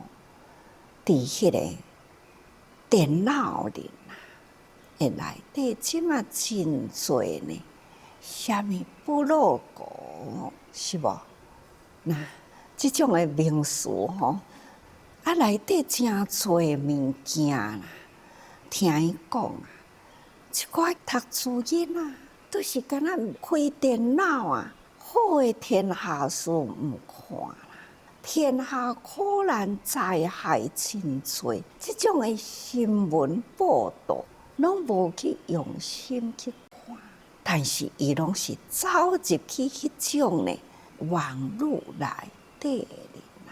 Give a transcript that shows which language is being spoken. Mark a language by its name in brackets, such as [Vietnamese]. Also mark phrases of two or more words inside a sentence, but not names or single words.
[Min Nan Chinese] 伫迄个电脑里啊，诶内底即马真多呢，虾米部落格是无？那即种诶名词吼，啊内底真多物件啦。听伊讲啊，即寡读书囡仔都是干那开电脑啊，好诶天下书毋看。天下苦难灾害真多，这种的新闻报道，拢无去用心去看，但是伊拢是走入去迄种呢网络内底哩啦。